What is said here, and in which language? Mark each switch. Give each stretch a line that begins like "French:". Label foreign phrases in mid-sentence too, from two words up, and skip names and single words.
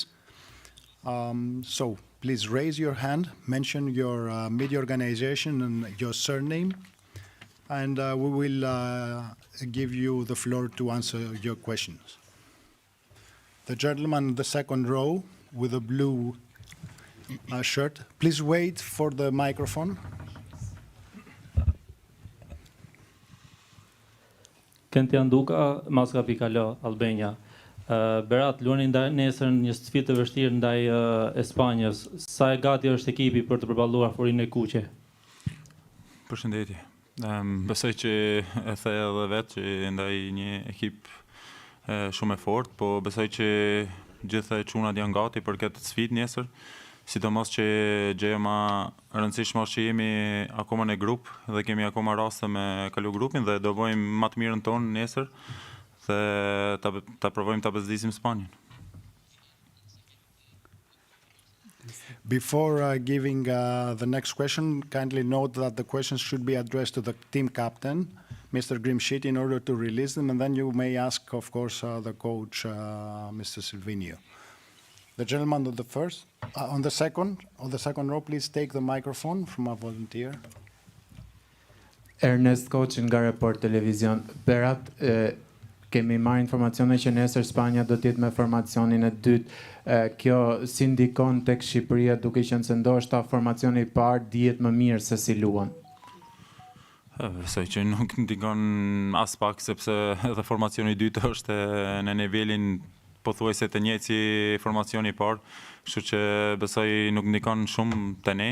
English: So please raise your hand, mention your media organization and your surname, and we will give you the floor to answer your questions. The gentleman in the second row with a blue shirt, please wait for the microphone. Kenti Anduka, Maska Pikalo, Albania.
Albanian: Berat, luani nesër një sfidë të vështirë ndaj Spanjës. Sa e gati është ekipi për të përballuar Furinë e Kuqe? Përshëndetje. Besoj që e the edhe vetë që ndaj një ekip shumë e fortë, po besoj që gjithë çunat janë gati për këtë sfidë nesër. Sidomos që gjëja më e rëndësishme është që jemi akoma në grup dhe kemi akoma raste me kalu grupin dhe do bëjmë më të mirën tonë nesër. Ta provojmë ta bezdisim Spanjën.
English: Before giving the next question, kindly note that the questions should be addressed to the team captain, Mr. Grimshit, in order to release them, and then you may ask, of course, the coach, Mr. Silvinio. The gentleman on the first, on the second row, please take the microphone from a volunteer.
Albanian: Ernest Coach nga Report Televizion. Berat, kemi marrë informacione që nesër Spanja do të jetë me formacionin e dytë. Kjo si ndikon tek Shqipëria, duke qenë se ndoshta formacioni i parë dihet më mirë se si luan? Besoj që nuk ndikon as pak, sepse edhe formacioni i dytë është në nivelin pothuajse të njëjtë si formacioni i parë, kështu që besoj nuk ndikon shumë te ne.